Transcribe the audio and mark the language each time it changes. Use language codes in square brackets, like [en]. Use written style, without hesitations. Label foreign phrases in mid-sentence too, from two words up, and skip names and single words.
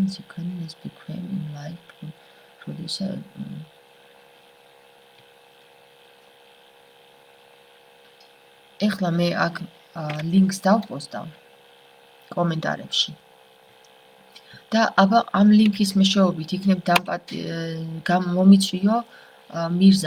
[de] Sie können es bequem im Live-Producer öffnen. [ka] ეხლა მე აქ links დავპოსტავ კომენტარებში. და აბა ამ ლინკის მეშვეობით იქნებ მომიწვიო მირზა.